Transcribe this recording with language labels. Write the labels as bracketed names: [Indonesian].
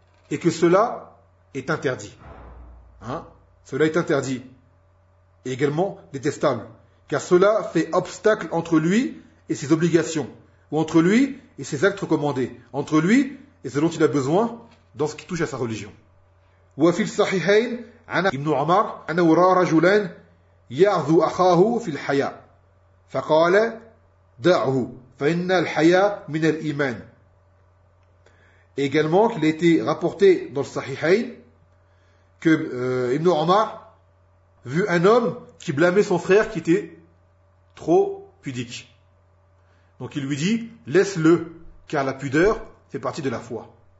[French] et que cela est interdit. Hein? Cela est interdit. Et également détestable. Car cela fait obstacle entre lui et ses obligations. Ou entre lui et ses actes recommandés. Entre lui et ce dont il a besoin dans ce qui touche à sa religion. [Arabic] وفي الصحيحين عن ابن عمر أنه رأى رجلان يعذو أخاه في الحياء فقال دعه فإن الحياء من الإيمان. [French] Également qu'il a été rapporté dans le Sahihain que Ibn Omar vu un homme qui blâmait son frère qui était trop pudique. Donc il lui dit laisse-le car la pudeur fait partie de la foi.